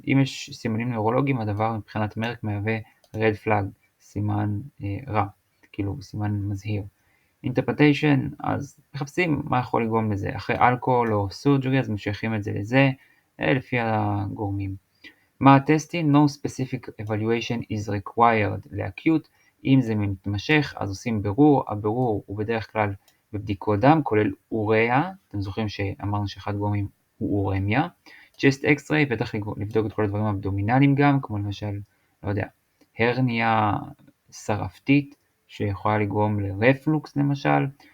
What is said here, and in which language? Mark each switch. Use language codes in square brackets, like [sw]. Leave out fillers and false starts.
[he] אם יש סימנים נוירולוגיים, הדבר מבחינת מרק מהווה רד פלאג, סימן רע, כאילו סימן מזהיר. אינטרפרטיישן, אז מחפשים מה יכול לגרום לזה. אחרי אלכוהול או סורג'רי, אז משייכים את זה לזה, לפי הגורמים. מה הטסטים? [en] No specific evaluation is required [he] לאקיוט. אם זה מתמשך, אז עושים בירור. הבירור הוא בדרך כלל בבדיקות דם, כולל אוריה. אתם זוכרים שאמרנו שאחד גורמים הוא אורמיה. צ'סט אקס-ריי, בטח לבדוק את כל הדברים האבדומינליים גם, כמו למשל, לא יודע, הרניה שרפתית, שיכולה לגרום לרפלוקס למשל.